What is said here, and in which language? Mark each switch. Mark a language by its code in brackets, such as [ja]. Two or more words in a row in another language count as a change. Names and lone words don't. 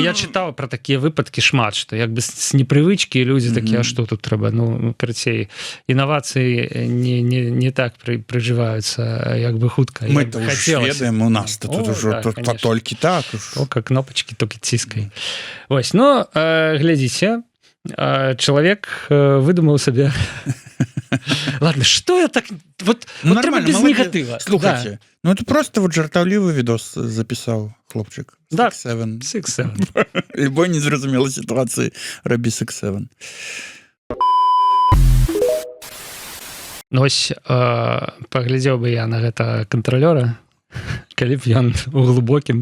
[be] Я чытаў пра такія выпадкі шмат, што як бы з непрывычкі людзі такія, што тут трэба, ну, карацей, інавацыі не так прыжываюцца, як бы хутка. Мы то ўжо ведаем, у нас тут ужо толькі так. Только кнопачкі, толькі ціскай. Вось, ну, глядзіце, чалавек выдумаў сабе... [ru] Ладно, что я так... Вот [be] трэба без негатыва. Слухайте, [ru] ну это просто вот [be] жартаўлівы відос запісаў хлопчык. Да, 6-7. Любой незразумелай сітуацыі рабі 6-7. Ну, вось, паглядзеў бы я на гэта кантралёра, калі б ён у глубокім...